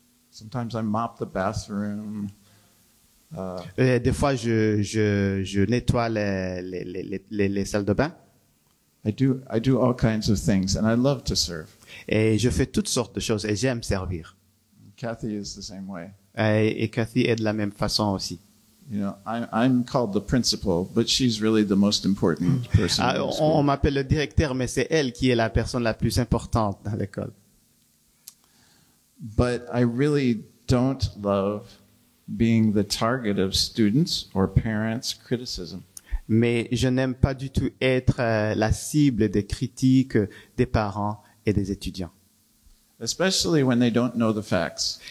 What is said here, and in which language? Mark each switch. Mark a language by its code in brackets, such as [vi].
[en] Sometimes I mop the bathroom. [fr] Des fois, je nettoie les salles de bain. [en] I do all kinds of things, and I love to serve. [fr] Et je fais toutes sortes de choses et j'aime servir. [en] Kathy is the same way. [fr] Et Cathy est de la même façon aussi. [en] You know, I'm called the principal, but she's really the most important person in the [fr] On [en] school. [fr] m'appelle le directeur, mais c'est elle qui est la personne la plus importante dans l'école. [en] But I really don't love being the target of students or parents' criticism. [fr] Mais je n'aime pas du tout être la cible des critiques des parents et des étudiants. [en] Especially when they don't know the facts.